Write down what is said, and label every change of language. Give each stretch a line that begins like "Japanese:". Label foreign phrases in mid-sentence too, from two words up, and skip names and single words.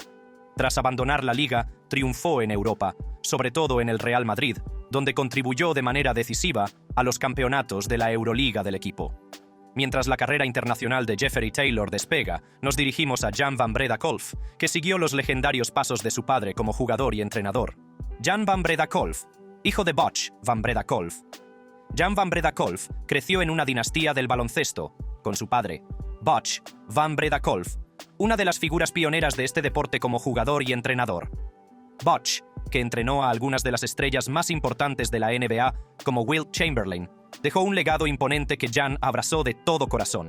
Spanish: Tras abandonar la liga, triunfó en Europa, sobre todo en el Real Madrid, donde contribuyó de manera decisiva a los campeonatos de la Euroliga del equipo. Mientras la carrera internacional de Jeffrey Taylor despega, nos dirigimos a Jan van Breda Kolff, que siguió los legendarios pasos de su padre como jugador y entrenador. Jan van Breda Kolff, hijo de Butch van Breda Kolff. Jan van Breda Kolff creció en una dinastía del baloncesto, con su padre, Butch van Breda Kolff, una de las figuras pioneras de este deporte como jugador y entrenador. Butch, que entrenó a algunas de las estrellas más importantes de la NBA, como Wilt Chamberlain, dejó un legado imponente que Jan abrazó de todo corazón.